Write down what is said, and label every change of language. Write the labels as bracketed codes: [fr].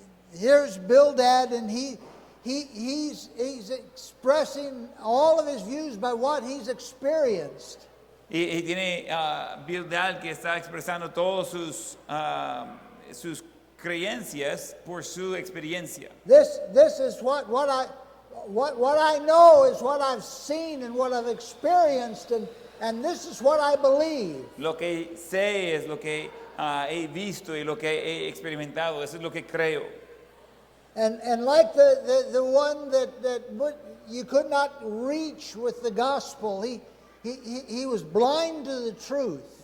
[en] Here's Bildad, and he's expressing all of his views by what he's experienced. [es] Y tiene Bildad que está expresando todas sus creencias por su experiencia. [en] This is what I know is what I've seen and what I've experienced, and this is what I believe. [es] Lo que sé es lo que he visto y lo que he experimentado. Eso es lo que creo. [en] And like the one that you could not reach with the gospel, he was blind to the truth.